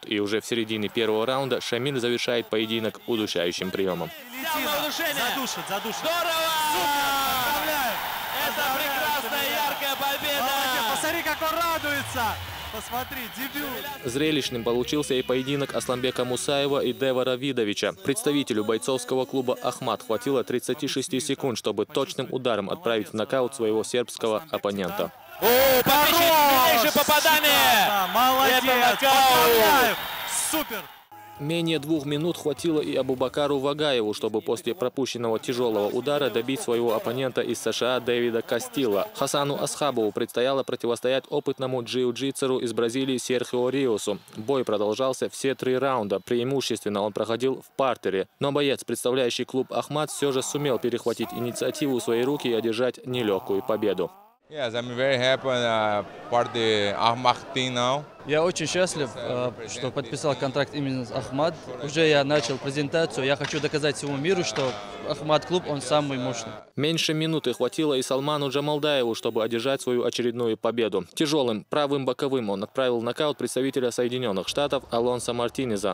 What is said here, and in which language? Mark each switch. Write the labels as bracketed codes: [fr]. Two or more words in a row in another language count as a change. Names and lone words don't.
[ru] И уже в середине первого раунда Шамиль завершает поединок удушающим приемом. Задушит. Здорово! Это прекрасная, яркая победа! Посмотри, как он радуется! Посмотри, дебют! Зрелищным получился и поединок Асламбека Мусаева и Девара Видовича. Представителю бойцовского клуба «Ахмат» хватило 36 секунд, чтобы точным ударом отправить в нокаут своего сербского оппонента. Подписчик, попадание! Молодец! Поздравляю! Супер! Менее 2 минут хватило и Абубакару Вагаеву, чтобы после пропущенного тяжелого удара добить своего оппонента из США Дэвида Кастилла. Хасану Асхабову предстояло противостоять опытному джиу-джитсеру из Бразилии Серхио Риосу. Бой продолжался все 3 раунда. Преимущественно он проходил в партере. Но боец, представляющий клуб «Ахмат», все же сумел перехватить инициативу в свои руки и одержать нелегкую победу. [en] Yes, I'm very happy part of the Ahmad team now. [ru] Я очень счастлив, что подписал контракт именно с «Ахмат». Уже я начал презентацию. Я хочу доказать всему миру, что «Ахмат» клуб, он самый мощный. Меньше минуты хватило и Салману Джамалдаеву, чтобы одержать свою очередную победу. Тяжелым правым боковым он отправил в нокаут представителя Соединенных Штатов Алонсо Мартинеза.